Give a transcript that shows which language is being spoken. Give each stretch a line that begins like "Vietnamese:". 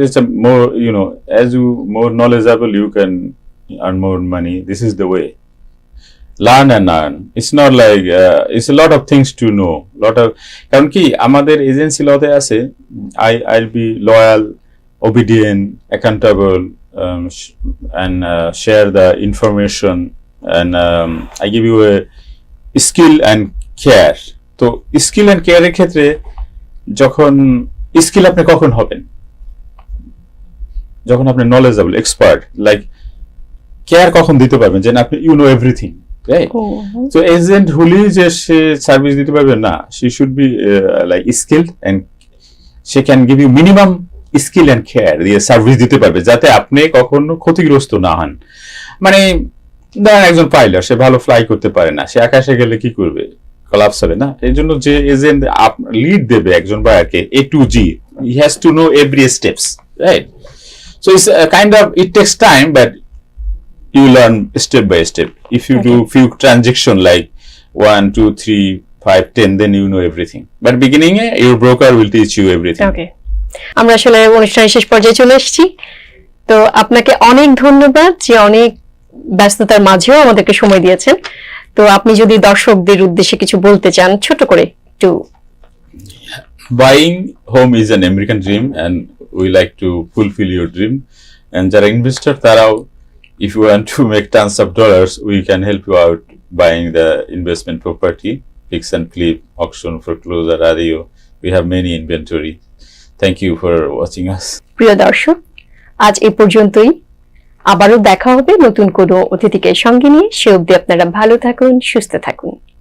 English: It's more as you more knowledgeable you can earn more money, this is the way. Learn and earn. It's not like it's a lot of things to know.
Bangla: কারণ কি আমাদের agency লতে আছে,
English: I'll be loyal, obedient, accountable, and share the information, and I give you a skill and care.
Bangla: তো skill and কেয়ারের ক্ষেত্রে যখন skill আপনি কখন হবেন, যখন আপনি নলেজেবল, এক্সপার্ট, লাইক কেয়ার কখন দিতে পারবেন, যে আপনি
English: you know everything,
Bangla: right? So agent হলি যে সে সার্ভিস দিতে পারবে না,
English: she should be like skilled and she can give you minimum skill and care
Bangla: দিয়ে সার্ভিস দিতে পারবে, যাতে আপনি কখনো ক্ষতিগ্রস্ত না হন। মানে ধরেন একজন পাইলট, সে ভালো ফ্লাই করতে পারে না, সে আকাশে গেলে কি করবে, কলাপস হবে না? এই জন্য যে এজেন্ট লিড দেবে একজন বায়ারকে A to G,
English: he has to know every steps, right? So it's kind of, it takes time, but you learn step by step. If you do few transaction like 1, 2, 3, 5, 10, then you know everything. But beginning, your broker will teach you everything.
Bangla: ওকে, আমরা আসলে অনুষ্ঠানের শেষ পর্যায়ে চলে এসেছি। তো আপনাকে অনেক ধন্যবাদ যে অনেক ব্যস্ততার মাঝেও আমাদেরকে সময় দিয়েছেন। তো আপনি যদি দর্শকদের উদ্দেশ্যে কিছু বলতে চান ছোট করে একটু।
English: Buying home is an American dream, and we like to fulfill your dream. And
Bangla: যারা ইনভেস্টর, তারাও,
English: if you want to make tons of dollars, we can help you out buying the investment property, fix and flip, auction, foreclosure, REO. We have many inventory. Thank you for watching us.
Bangla: প্রিয় দর্শক, আজ এই পর্যন্তই। আবারও দেখা হবে নতুন কোনো অতিথিকে সঙ্গে নিয়ে। সে অবধি আপনারা ভালো থাকুন, সুস্থ থাকুন।